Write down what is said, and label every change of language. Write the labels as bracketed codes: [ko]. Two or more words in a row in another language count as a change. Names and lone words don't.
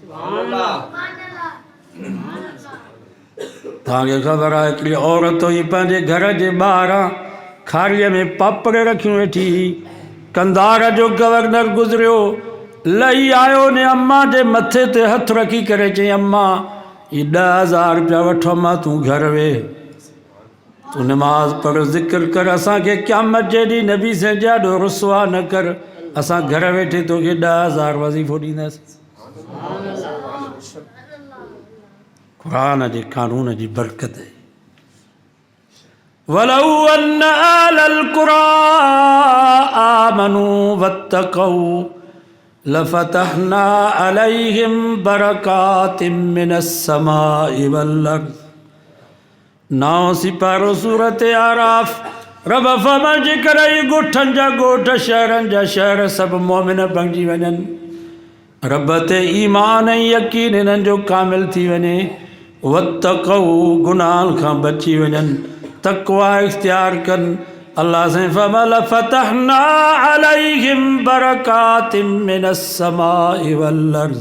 [sd] तव्हांखे ख़बर आहे, हिकिड़ी औरत हुई पंहिंजे घर जे ॿाहिरां खारीअ में पापड़ रखियूं वेठी, कंधार जो गवर्नर गुज़रियो, लही आयो ने अम्मा जे मथे ते हथु रखी करे चई, अम्मा ही 10,000 रुपया वठो, अम्मा तूं घर वेह, तूं नमाज़ पढ़, ज़िक्र कर, असांखे क़यामत जे ॾींहुं नबी से ॾाढो रुसवा न कर, असां घर वेठे तोखे 10,000 वज़ीफ़ो ॾींदासीं। क़ुरान जे कानून जी बरकत आहे। [ar] ولو أن أهل القرى آمنوا واتقوا لفتحنا عليهم بركات من السماء والأرض. [sd] 9 सिपारो सूरत आराफ। रब फरमाए जेकर ॻोठनि जा ॻोठ शहरनि जा शहर सभु मोमिन बणिजी वञनि, रब ते ईमान ऐं यकीन हिननि जो कामिल थी वञे, वत्तक़ौ गुनाहनि खां बची वञनि, तक़वा इख्तियार कनि, अल्लाह से फरमाए [ar] لفتحنا عليهم بركات من السماء والأرض.